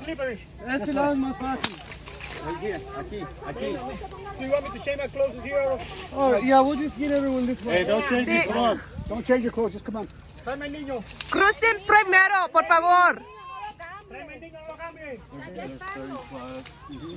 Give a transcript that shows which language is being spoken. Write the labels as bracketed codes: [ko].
[es] De este lado es más fácil. [en] Right here. [es] Aquí. [en] Do you want me to change my clothes here? All right, yeah, we'll just get everyone this way. Hey, don't change [es] Sí. [en] it. Come on. Don't change your clothes. Just come on. [es] Tráeme el niño. Crucen primero, por favor. Tráeme el niño, no lo cambien.